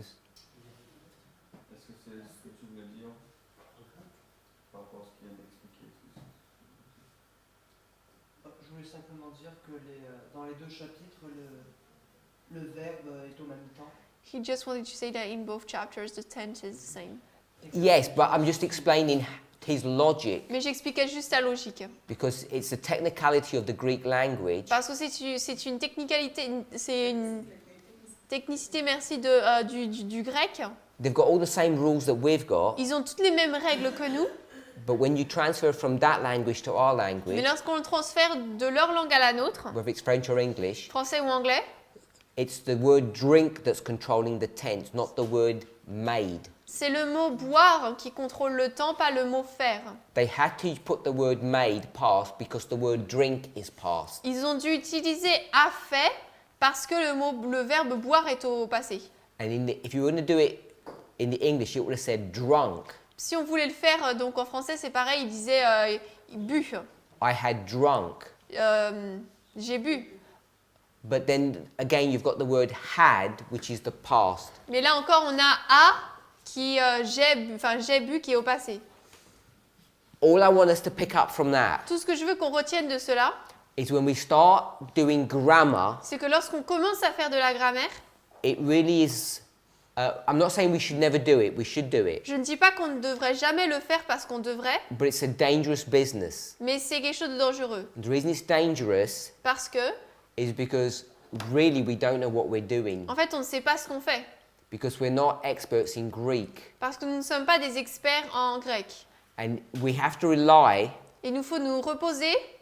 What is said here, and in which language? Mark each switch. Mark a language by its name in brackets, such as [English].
[French] Est-ce que c'est ce que tu voulais dire par rapport à ce qu'il vient d'expliquer? Je voulais simplement dire que dans les deux chapitres, le verbe est au même temps. [English] He just wanted to say that in both chapters, the tense is the same. Yes, but I'm just explaining his logic [French] Mais j'expliquais juste la logique. [English] because it's the technicality of the Greek language. [French] Parce que c'est une technicalité, c'est une technicité, merci, du grec. [English] They've got all the same rules that we've got, [French] Ils ont toutes les mêmes règles que nous, [English] but when you transfer from that language to our [French] mais [English] language, [French] lorsqu'on le transfère de leur langue à la nôtre, [English] whether it's French or English, [French] français ou anglais, [English] it's the word drink that's controlling the tense, not the word made. [French] c'est le mot boire qui contrôle le temps, pas le mot faire. [English] They had to put the word made past because the word drink is past. [French] Ils ont dû utiliser a fait parce que le verbe boire est au passé. [English] And if you were going to do it in the English, it would have said drunk. [French] Si on voulait le faire donc en français, c'est pareil, il disait bu. [English] I had drunk. [French] J'ai bu. [English] But then again, you've got the word had, which is the past. [French] Mais là encore, on a a qui j'ai bu qui est au passé. [English] All I want us to pick up from that [French] Tout ce que je veux qu'on retienne de cela, [English] is when we start doing grammar, [French] c'est que lorsqu'on commence à faire de la grammaire, [English] it really is. I'm not saying we should never do it, we should do it. [French] je ne dis pas qu'on ne devrait jamais le faire parce qu'on devrait, [English] But it's a dangerous business. [French] mais c'est quelque chose de dangereux. [English] The reason it's dangerous [French] Parce que, [English] is because really we don't know what we're doing. [French] en fait, on ne sait pas ce qu'on fait. [English] Because we're not experts in Greek. [French] Parce que nous ne sommes pas des experts en grec. [English] And we have to rely [French] Il nous faut nous reposer